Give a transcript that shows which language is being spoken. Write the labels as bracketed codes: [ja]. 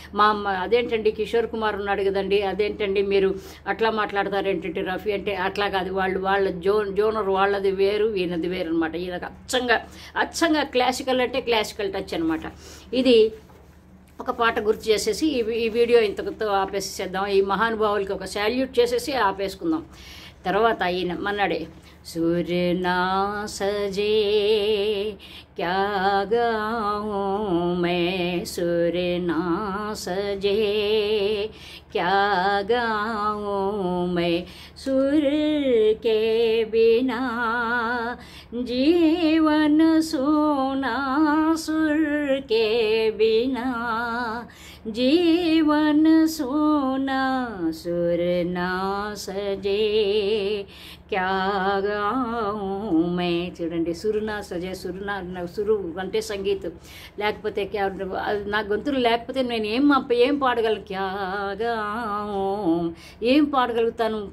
[te] మా అమ్మ అదేంటండి కిషోర్ కుమార్ ఉన్నాడు కదండి, అదేంటండి మీరు అట్లా మాట్లాడతారు ఏంటంటే రఫీ అంటే అట్లా కాదు. వాళ్ళ జోనర్ వాళ్ళది వేరు ఈయనది వేరు అనమాట. ఈయనకు అచ్చంగా క్లాసికల్ అంటే క్లాసికల్ టచ్ అనమాట. ఇది ఒక పాట గుర్తు చేసేసి ఈ వీడియో ఇంతకుతో ఆపేసేద్దాం. ఈ మహానుభావులకి ఒక శాల్యూట్ చేసేసి ఆపేసుకుందాం. తర్వాత ఈయన మన్నాడే. [hi] सूर्य ना सजे क्या गाऊं मैं, सूर्य ना सजे क्या गाऊं मैं, सुर के बिना जीवन सूना, सुर के बिना जीवन सूना, सुर ना सजे क्या गाऊं मैं. [te] చూడండి [hi] సురునా సజే [te] సురు అంటే సంగీతం లేకపోతే నా గొంతులు లేకపోతే నేను ఏం పాడగలను, [hi] క్యా గాऊं [te] ఏం పాడగలుగుతాను.